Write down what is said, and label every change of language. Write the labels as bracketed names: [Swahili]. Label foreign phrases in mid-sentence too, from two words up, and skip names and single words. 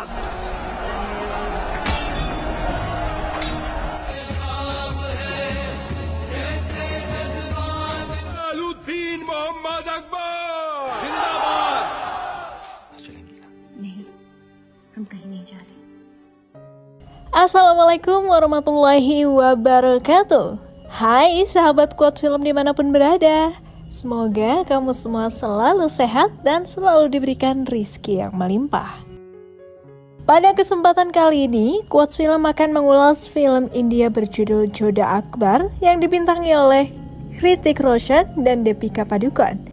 [Hindi] जलालुद्दीन मोहम्मद अकबर जिंदाबाद। चलेंगे नहीं, हम कहीं नहीं जा रहे। [Arabic] السلام عليكم ورحمة الله وبركاته. [Indonesian] Hai sahabat Quote Film dimanapun berada, semoga kamu semua selalu sehat dan selalu diberikan rizki yang melimpah. Pada kesempatan kali ini, Quote Film akan mengulas film India berjudul Jodha Akbar yang dibintangi oleh Hrithik Roshan dan Deepika Padukone.